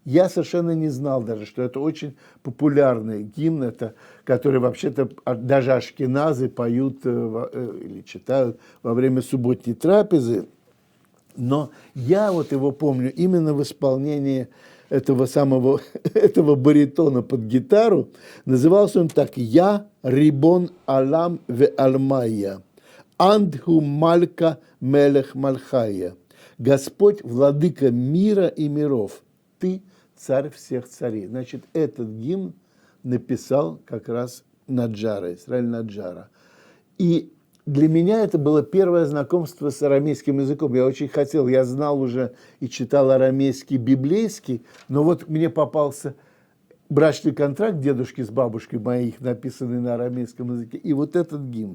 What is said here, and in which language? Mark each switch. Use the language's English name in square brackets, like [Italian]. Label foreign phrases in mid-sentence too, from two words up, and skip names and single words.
[Russian] Я совершенно не знал даже, что это очень популярный гимн, это, который вообще-то даже ашкеназы поют или читают во время субботней трапезы. Но я вот его помню именно в исполнении этого самого, этого баритона под гитару. Назывался он так: [Aramaic] «יה רבון עלם ועלמיא אנת הוא מלכא מלך מלכיא». [Russian] Господь, владыка мира и миров, ты царь всех царей. Значит, этот гимн написал как раз Наджара, Исраиль Наджара. И для меня это было первое знакомство с арамейским языком. Я очень хотел, я знал уже и читал арамейский, библейский, но вот мне попался брачный контракт дедушки с бабушкой моих, написанный на арамейском языке, и вот этот гимн.